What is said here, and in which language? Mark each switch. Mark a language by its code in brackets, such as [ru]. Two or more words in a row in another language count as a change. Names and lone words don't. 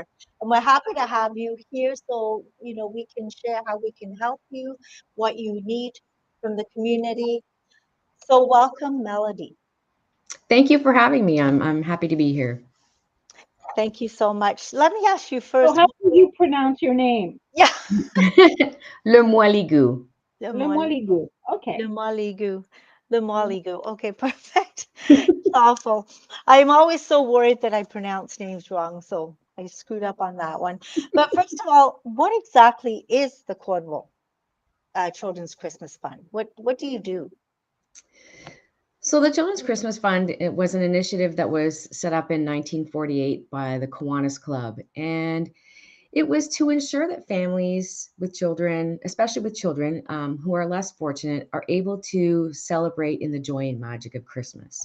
[en] And we're happy to have you here so we can share how we can help you, what you need from the community. So welcome, Melody. Thank you for having me. I'm happy to be here. Thank you so much. Let me ask you So first. how do you pronounce your name? Yeah. Le Moiligu. Le Le Moiligu. Okay. Maligu. Le Maligu. Okay, perfect. It's awful. I'm always so worried that I pronounce names wrong, so I screwed up on that one. But first of all, what exactly is the Cornwall Children's Christmas Fund? What do you do? So the Children's Christmas Fund, it was an initiative that was set up in 1948 by the Kiwanis Club, and it was to ensure that families with children, especially with children who are less fortunate, are able to celebrate in the joy and magic of Christmas.